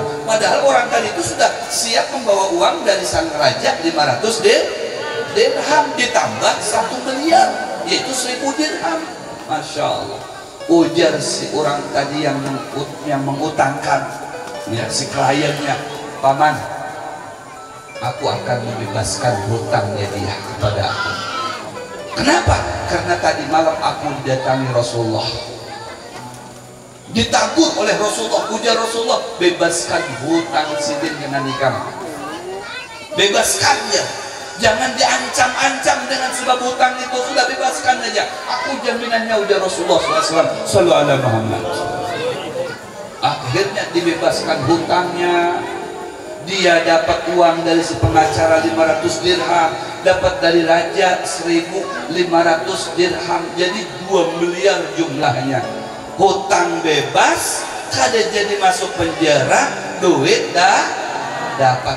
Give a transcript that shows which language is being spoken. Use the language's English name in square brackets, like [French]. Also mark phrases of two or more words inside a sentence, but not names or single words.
[Indonesian] Padahal orang tadi itu sudah siap membawa uang dari sang raja 500 dirham ditambah 1 miliar, yaitu 1000 dirham. Masya Allah. Ujar si orang tadi yang mengutangkan, ya, si kliennya, paman, aku akan membebaskan hutangnya dia kepada aku. Kenapa? Karena tadi malam aku didatangi Rasulullah, ditagur oleh Rasulullah. [Banjar] Ujar Rasulullah, bebaskan hutang sidin dengan nikam. [Indonesian] Bebaskannya, jangan diancam-ancam dengan sebab hutang itu. Sudah bebaskan aja, aku jaminannya. Ujar Rasulullah SAW, [Arabic] صلوا على محمد. [Indonesian] dibebaskan hutangnya, dia dapat uang dari si pengacara 500 dirham, dapat dari raja 1.500 dirham, jadi 2 miliar jumlahnya. [Banjar] Hutang bebas, kada jadi masuk penjara, duit dah dapat.